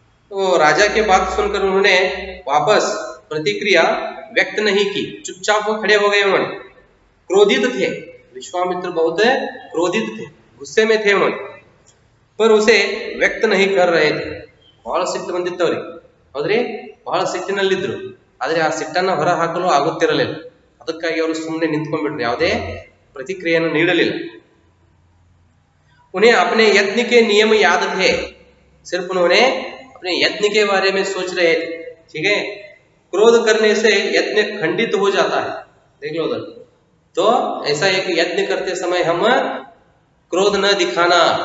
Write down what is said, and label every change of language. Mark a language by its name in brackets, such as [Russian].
[Hindi] तो राजा की बात सुनकर उन्होंने वापस प्रतिक्रिया व्यक्त नहीं की, चुपचाप वो खड़े हो गए। उन्होंने क्रोधित थे, विश्वामित्र बहुत क्रोधित थे, गुस्से में थे उन्होंने, पर उसे व्यक्त नहीं कर रहे थे। [Kannada] ಬಹಳ ಸಿಟ್ಟು ಬಂದಿತ್ತು ಅವ್ರಿಗೆ, ಹೌದ್ರಿ, ಬಹಳ ಸಿಟ್ಟಿನಲ್ಲಿದ್ರು. ಆದ್ರೆ ಆ ಸಿಟ್ಟನ್ನ ಹೊರ ಹಾಕಲು ಆಗುತ್ತಿರಲಿಲ್ಲ. ಅದಕ್ಕಾಗಿ ಅವರು ಸುಮ್ಮನೆ ನಿಂತ್ಕೊಂಡ್ಬಿಟ್ರು, ಯಾವುದೇ प्रतिक्रिया ನೀಡಲಿಲ್ಲ. [Hindi] उन्हें अपने यत्न के नियम याद थे, सिर्फ उन्होंने अपने यत्न के बारे में सोच रहे थे. ठीक है, क्रोध करने से यत्न खंडित हो जाता है, देख लो उधर. तो ऐसा एक यत्न करते समय हम क्रोध न दिखाना.